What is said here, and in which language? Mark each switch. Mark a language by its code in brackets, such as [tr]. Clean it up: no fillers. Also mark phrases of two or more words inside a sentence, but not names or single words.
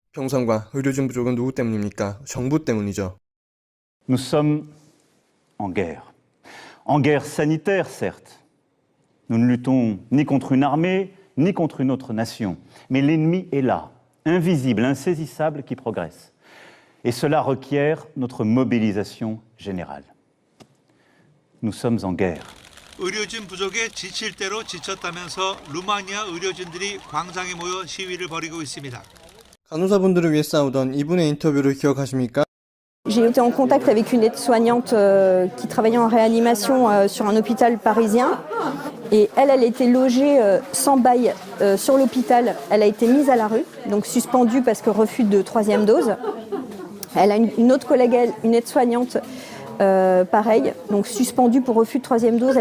[ko] 병상과 의료진 부족은 누구 때문입니까? 정부 때문이죠. [fr] Nous sommes en guerre. En guerre sanitaire, certes. Nous ne luttons ni contre une armée, ni contre une autre nation. Mais l'ennemi est là, invisible, insaisissable, qui progresse. Et cela requiert notre mobilisation générale. Nous sommes en guerre. [ko] 의료진 부족에 지칠 대로 지쳤다면서 루마니아 의료진들이 광장에 모여 시위를 벌이고 있습니다. 간호사분들을 위해 싸우던 이분의 인터뷰를 기억하십니까? [fr] J'ai été en contact avec une aide-soignante qui travaillait en réanimation sur un hôpital parisien. Et elle était logée sans bail sur l'hôpital. Elle a été mise à la rue, donc suspendue parce que refus de 3e dose. Elle a une autre collègue, une aide-soignante, pareil, donc suspendue pour refus de 3e dose.